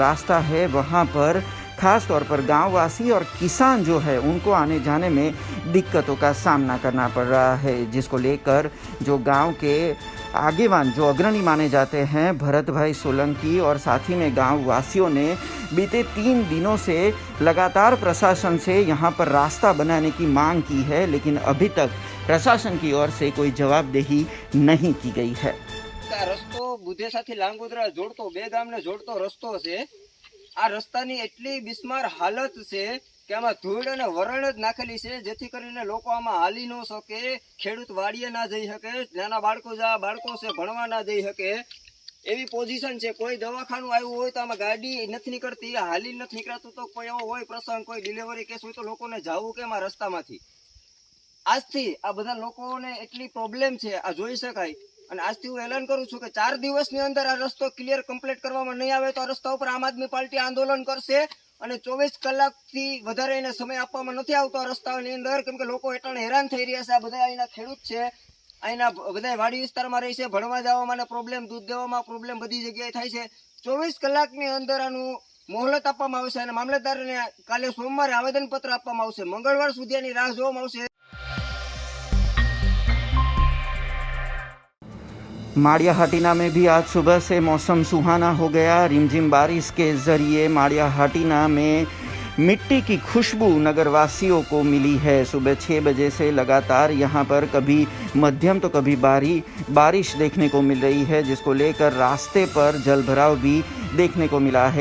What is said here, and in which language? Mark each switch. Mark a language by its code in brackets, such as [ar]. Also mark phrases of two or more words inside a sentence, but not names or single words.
[hi] रास्ता है वहां पर खास तौर पर गांववासी और किसान जो है उनको आने जाने में दिक्कतों का सामना करना पड़ रहा है, जिसको लेकर जो गांव के आगेवान जो अग्रणी माने जाते हैं भरत भाई सोलंकी और साथ ही में गांव वासियों ने बीते 3 दिनों से लगातार प्रशासन से यहां पर रास्ता बनाने की मांग की है, लेकिन अभी तक प्रशासन की ओर से कोई जवाबदेही नहीं की गई है। [gu] રસ્તો બુધેસાથી લાંગોદરા જોડતો બે ગામને જોડતો રસ્તો છે। આ રસ્તાની એટલી બિસ્માર હાલત છે કે આમાં ધૂળ અને વરણ જ નાખેલી છે, જેથી કરીને લોકો આમાં હાલી ન શકે, ખેડૂત વાડીએ ના જઈ શકે, નાના બાળકો છે ભણવા ના જઈ શકે એવી પોજીશન છે। કોઈ દવાખાનુ આવ્યું હોય તો આમાં ગાડી નથી નીકળતી, હાલી નથી નીકળાતું, તો કોઈ એવો હોય પ્રસંગ, કોઈ [en] delivery case [gu] હોય તો લોકોને જાવું કેમ આ રસ્તામાંથી। આજથી આ બધા લોકોને એટલી પ્રોબ્લેમ છે, આ જોઈ શકાય। અને આજથી હું એલાન કરું છું કે 4 દિવસની અંદર આ રસ્તો [en] clear complete [gu] કરવામાં નહીં આવે તો આ રસ્તા ઉપર આમ આદમી પાર્ટી આંદોલન કરશે અને 24 કલાકથી વધારે એને સમય આપવામાં નથી આવતો આ રસ્તાની અંદર, કેમ કે લોકો એટલા હેરાન થઈ રહ્યા છે। આ બધા અહીંના ખેડૂત છે, અહીંના બધા વાડી વિસ્તારમાં રહે છે, ભણવા જવામાં પ્રોબ્લેમ, દૂધ દેવામાં પ્રોબ્લેમ બધી જગ્યાએ થાય છે। 24 કલાકની અંદર આનું મોહલત આપવામાં આવશે અને મામલતદારને કાલે સોમવારે આવેદનપત્ર આપવામાં આવશે। મંગળવાર સુધી આની રાહ જોવામાં આવશે। [hi] माड़ियाहाटीना में भी आज सुबह से मौसम सुहाना हो गया। रिमझिम बारिश के जरिए माड़ियाहाटीना में मिट्टी की खुशबू नगरवासियों को मिली है। सुबह 6 बजे से लगातार यहाँ पर कभी मध्यम तो कभी बारिश देखने को मिल रही है, जिसको लेकर रास्ते पर जलभराव भी देखने को मिला है।